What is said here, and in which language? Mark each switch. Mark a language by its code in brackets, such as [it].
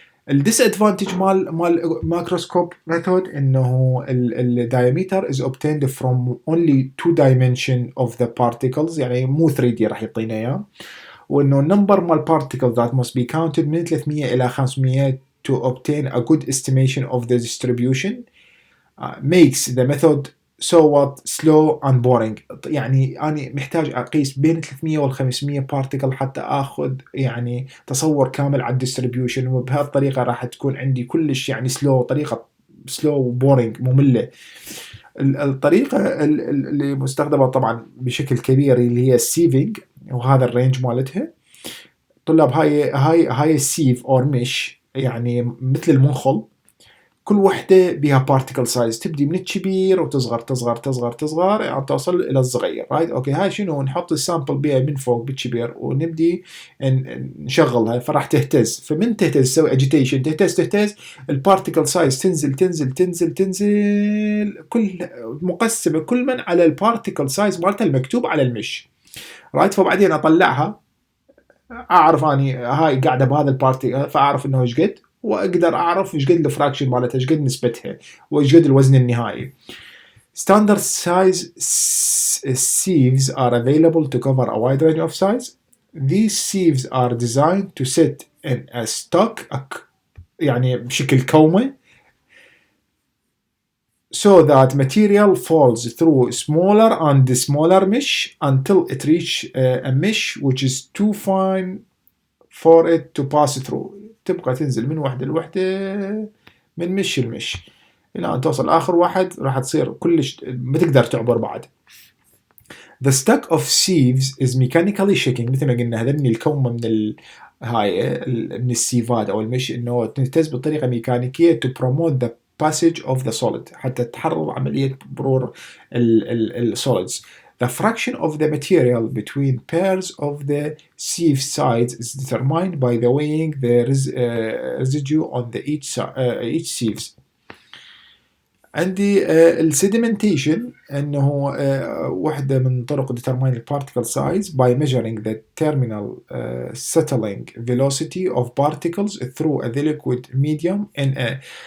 [en] الديسادفانتج مال microscope method انه الدايمتر is obtained from only 2 dimension of the particles، [ar] يعني مو 3D راح يعطينا اياه، وانه النمبر مال [en] particles that must be counted [ar] من 300 الى 500 [en] to obtain a good estimation of the distribution makes the method so what slow and boring. [ar] يعني أنا محتاج أقيس بين 300 وال 500 بارتيكل حتى أخذ يعني تصور كامل على الديستريبيوشن، وبهالطريقة راح تكون عندي كلش يعني سلو، طريقة سلو بورينج مملة. الطريقة اللي مستخدمة طبعا بشكل كبير اللي هي السيفينج، وهذا الرينج مالتها. طلاب هاي السيف اور مش يعني مثل المنخل، كل وحده بها بارتيكل سايز، تبدي من الكبير وتصغر تصغر تصغر تصغر يعني توصل الى الصغير، رايت اوكي. هاي شنو، نحط السامبل بها من فوق بالكبير ونبدي نشغلها، فراح تهتز، فمن تهتز تسوي اجيتيشن، تهتز البارتيكل سايز تنزل تنزل تنزل تنزل، كل مقسمه كل من على البارتيكل سايز مالتها المكتوب على المش، رايت. فبعدين اطلعها، اعرف اني هاي قاعده بهذا البارتي، فاعرف انه ايش قد، واقدر اعرف ايش قد الفراكشن مالتها، ايش قد نسبتها، وايش قد الوزن النهائي. [en] Standard size sieves are available to cover a wide range of size. These sieves are designed to sit in a stock [ar] يعني بشكل كومة [en] so that material falls through smaller and smaller mesh until it reach a mesh which is too fine for it to pass through. [ar] تبقى تنزل من وحدة لوحدة، من مش المش، إلى أن توصل آخر واحد راح تصير كلش ما تقدر تعبر بعد. [en] The stack of sieves is mechanically shaking، [ar] مثل ما قلنا هذا الكون من هاي من السيفات أو المش، إنه تهتز بطريقة ميكانيكية [en] to promote the passage of the solid، [ar] حتى تحرر عملية مرور السوليدز. [en] The fraction of the material between pairs of the sieve sides is determined by the weighing the residue on each sieves. [ar] عندي السيديمنتيشن انه واحدة من طرق [en] determine the particle size by measuring the terminal settling velocity of particles through a liquid medium in a